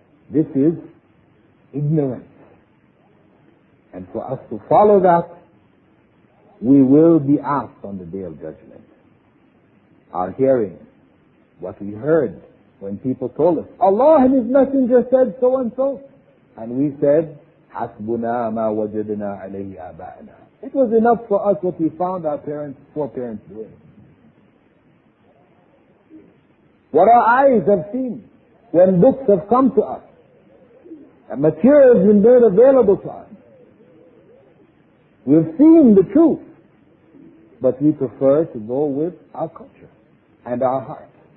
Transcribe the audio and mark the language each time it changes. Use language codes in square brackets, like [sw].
[en] This is ignorance. And for us to follow that, we will be asked on the Day of Judgment. Our hearing, what we heard when people told us, Allah and His Messenger said so and so. And we said, [ar] حَسْبُنَا مَا وَجَدْنَا عَلَيْهِ آبَاءَنَا. [en] It was enough for us what we found our foreparents doing. What our eyes have seen when books have come to us and material has been made available to us. We've seen the truth, but we prefer to go with our culture and our heart.